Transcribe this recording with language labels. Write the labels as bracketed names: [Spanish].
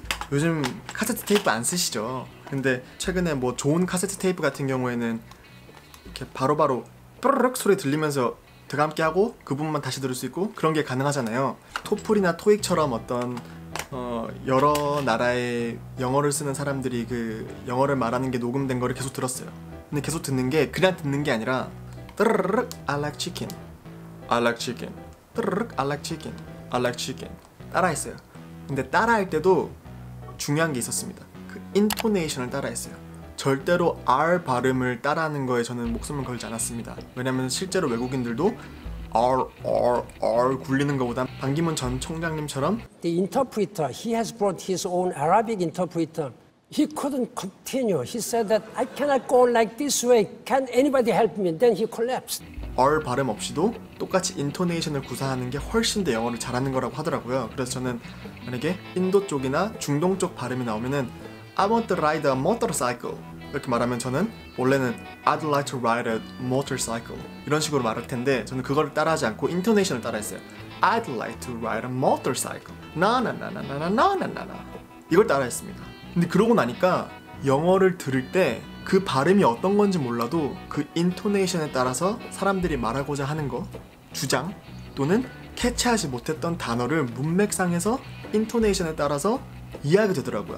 [Korean] 요즘 카세트 테이프 안 쓰시죠? 근데 최근에 뭐 좋은 카세트 테이프 같은 경우에는 이렇게 바로바로 뽀르륵 소리 들리면서 되감게 하고 그 부분만 다시 들을 수 있고, 그런 게 가능하잖아요. 토플이나 토익처럼 어떤 여러 나라의 영어를 쓰는 사람들이 그 영어를 말하는 게 녹음된 거를 계속 들었어요. 근데 계속 듣는 게 그냥 듣는 게 아니라 뜨르르륵 [English] I like chicken, I like chicken, [Korean] 뜨르르륵 I like chicken, I like chicken 따라했어요. 근데 따라할 때도 중요한 게 있었습니다. 그 인토네이션을 따라했어요. 절대로 R 발음을 따라하는 거에 저는 목숨을 걸지 않았습니다. 왜냐면 실제로 외국인들도 R 굴리는 것보다 반기문 전 총장님처럼 [English] The interpreter, he has brought his own Arabic interpreter. He couldn't continue. He said that I cannot go like this way. Can anybody help me? Then he collapsed. [Korean] R 발음 없이도 똑같이 인토네이션을 구사하는 게 훨씬 더 영어를 잘하는 거라고 하더라고요. 그래서 저는 만약에 인도 쪽이나 중동 쪽 발음이 나오면은 [English] I want to ride a motorcycle [Korean] 이렇게 말하면 저는 원래는 [English] I'd like to ride a motorcycle [Korean] 이런 식으로 말할 텐데 저는 그걸 따라하지 않고 인토네이션을 따라했어요. [English] I'd like to ride a motorcycle. [Korean] 나나나나나나나나나 이걸 따라했습니다. 근데 그러고 나니까 영어를 들을 때 그 발음이 어떤 건지 몰라도 그 인토네이션에 따라서 사람들이 말하고자 하는 거, 주장 또는 캐치하지 못했던 단어를 문맥상에서 인토네이션에 따라서 이해하게 되더라고요.